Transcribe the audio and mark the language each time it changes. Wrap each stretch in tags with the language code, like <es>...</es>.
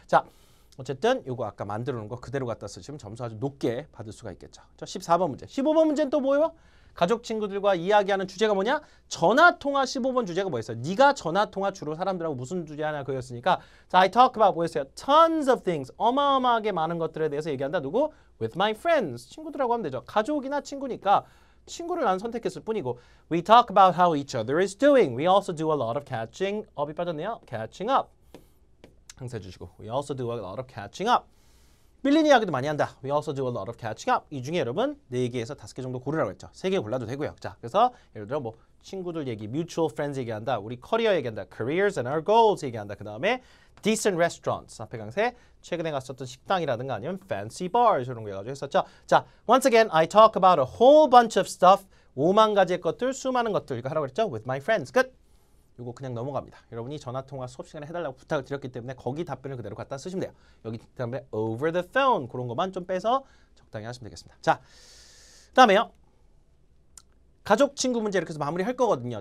<ko>자, 어쨌든 요거 아까 만들어 놓은 거 그대로 갖다 쓰시면 점수 아주 높게 받을 수가 있겠죠. 자, 14번 문제. 15번 문제는 또 뭐예요? 가족 친구들과 이야기하는 주제가 뭐냐? 전화통화 15번 주제가 뭐였어요? 네가 전화통화 주로 사람들하고 무슨 주제 하나 그였으니까 자,</ko> <en>I talk about</en> <ko>뭐였어요?</ko> <en>Tons of things.</en> <ko>어마어마하게 많은 것들에 대해서 얘기한다. 누구?</ko> <en>With my friends.</en> <ko>친구들하고 하면 되죠. 가족이나 친구니까 친구를 난 선택했을 뿐이고</ko> <en>We talk about how each other is doing. We also do a lot of catching up이</en> <ko>빠졌네요.</ko> <en>Catching up.</en> <ko>항상 해주시고</ko> <en>We also do a lot of catching up.</en> <ko>빌린 이야기도 많이 한다.</ko> <en>We also do a lot of catching up.</en> <ko>이 중에 여러분 4개에서 5개 정도 고르라고 했죠. 3개 골라도 되고요. 자, 그래서 예를 들어 뭐 친구들 얘기, mutual friends 얘기한다. 우리 커리어 얘기한다. careers and our goals 얘기한다. 그 다음에 decent restaurants. 앞에 강세 최근에 갔었던 식당이라든가 아니면 fancy bars 이런 거 해가지고 했었죠.</ko> <en>자, once again, I talk about a whole bunch of stuff.</en> <ko>5만 가지의 것들, 수많은 것들 이거 하라고 했죠.</ko> <en>With my friends.</en> <ko>끝. 이거 그냥 넘어갑니다. 여러분이 전화통화 수업 시간에 해달라고 부탁을 드렸기 때문에 거기 답변을 그대로 갖다 쓰시면 돼요. 여기 다음에 over the phone 그런 것만 좀 빼서 적당히 하시면 되겠습니다. 자, 그다음에요. 가족 친구 문제 이렇게 해서 마무리할 거거든요.</ko>